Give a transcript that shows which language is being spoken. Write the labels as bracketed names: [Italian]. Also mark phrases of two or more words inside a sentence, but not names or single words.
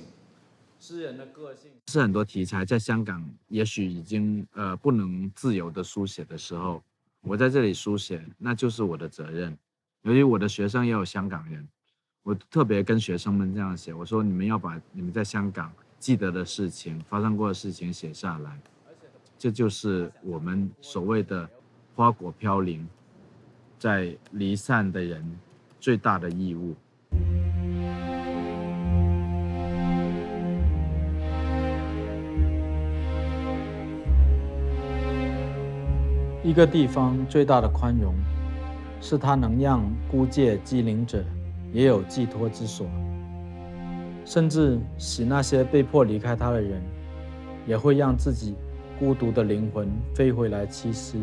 [Chinese] 詩人的個性是很多題材在香港也許已經不能自由的書寫的時候，我在這裡書寫，那就是我的責任。由於我的學生也有香港人，我特別跟學生們這樣寫，我說你們要把你們在香港記得的事情、發生過的事情寫下來，這就是我們所謂的花果飄零在離散的人最大的義務。一個地方最大的寬容，是它能讓孤寂寂零者也有寄託之所，甚至使那些被迫離開它的人，也會讓自己孤獨的靈魂飛回來棲息。